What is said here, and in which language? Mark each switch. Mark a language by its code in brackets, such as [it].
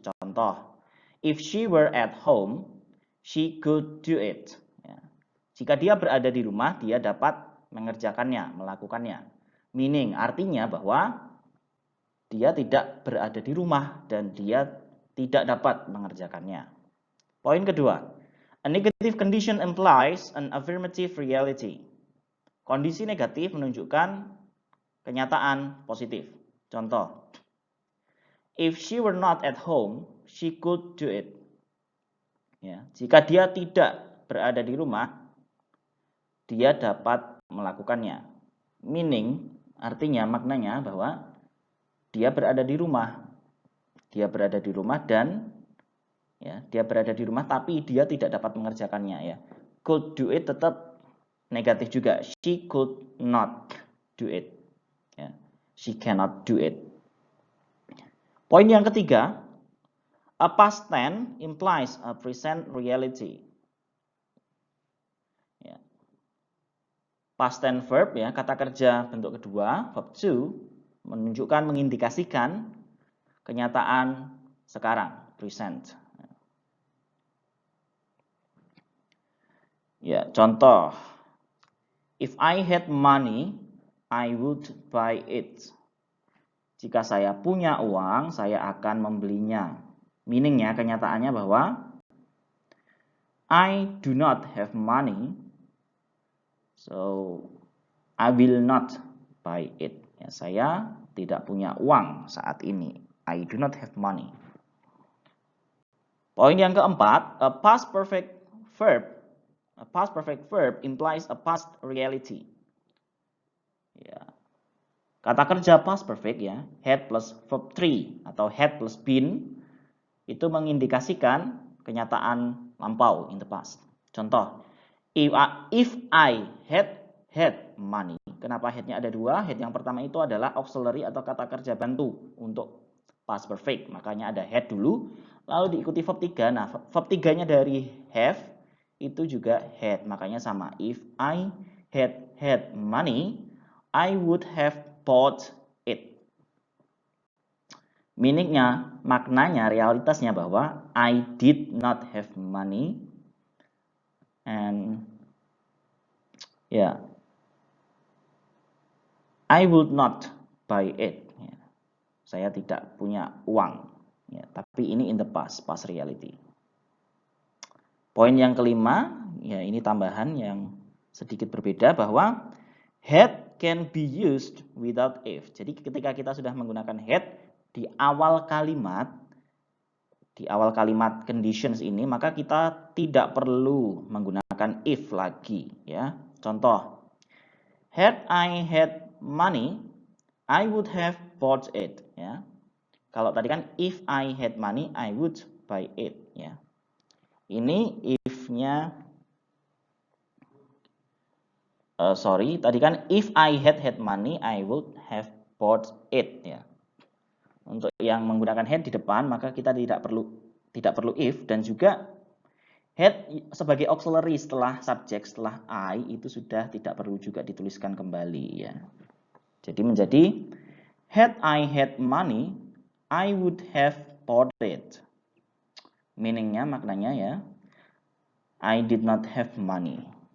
[id] Contoh, [en] if she were at home, she could do it. [id] Jika dia berada di rumah, dia dapat mengerjakannya, melakukannya. Meaning, artinya bahwa dia tidak berada di rumah dan dia tidak dapat mengerjakannya. Poin kedua, [en] a negative condition implies an affirmative reality. [id] Kondisi negatif menunjukkan kenyataan positif. Contoh, [en] if she were not at home, she could do it. [id] Ya, jika dia tidak berada di rumah, dia dapat melakukannya. Meaning, artinya, maknanya bahwa dia berada di rumah. Dia berada di rumah dan dia berada di rumah tapi dia tidak dapat mengerjakannya ya. [en] Could do it [id] tetap negatif juga. [en] She could not do it. [id] Ya. [en] She cannot do it. [id] Poin yang ketiga, [en] a past tense implies a present reality. [id] Ya. Past tense verb ya, kata kerja bentuk kedua, verb to, menunjukkan, mengindikasikan kenyataan sekarang, present. Ya, contoh, [en] if I had money, I would buy it. [id] Jika saya punya uang, saya akan membelinya. Meaningnya, kenyataannya bahwa [en] I do not have money, so I will not buy it. [id] Ya, saya tidak punya uang saat ini. [en] I do not have money. [id] Poin yang keempat, [en] a past perfect verb implies a past reality. [id] Ya. Kata kerja past perfect ya, had plus verb 3 atau had plus been itu mengindikasikan kenyataan lampau [en] in the past. [id] Contoh, [en] if I had money. [id] Kenapa had-nya ada dua? Had yang pertama itu adalah auxiliary atau kata kerja bantu untuk past perfect. Makanya ada had dulu, lalu diikuti verb 3. Nah, verb 3-nya dari have itu juga had. Makanya sama. [en] If I had money, I would have bought it. [id] Meaningnya, maknanya, realitasnya bahwa [en] I did not have money and I would not buy it. [id] Saya tidak punya uang. Tapi ini [en] in the past reality. [id] Poin yang kelima, ya ini tambahan yang sedikit berbeda bahwa [en] had can be used without if. [id] Jadi ketika kita sudah menggunakan had di awal kalimat conditions ini, maka kita tidak perlu menggunakan if lagi ya. [en] Contoh, had I had money, I would have bought it [id] ya. Kalau tadi kan [en] if I had money, I would buy it [id] ya. Ini if-nya tadi kan [en] if I had money, I would have bought it [id] ya. Untuk yang menggunakan had di depan, maka kita tidak perlu if, dan juga had sebagai auxiliary setelah subjek, setelah I itu sudah tidak perlu juga dituliskan kembali ya. Jadi menjadi [en] had I had money, I would have bought it. [id] Meaningnya, maknanya ya, [en] I did not have money.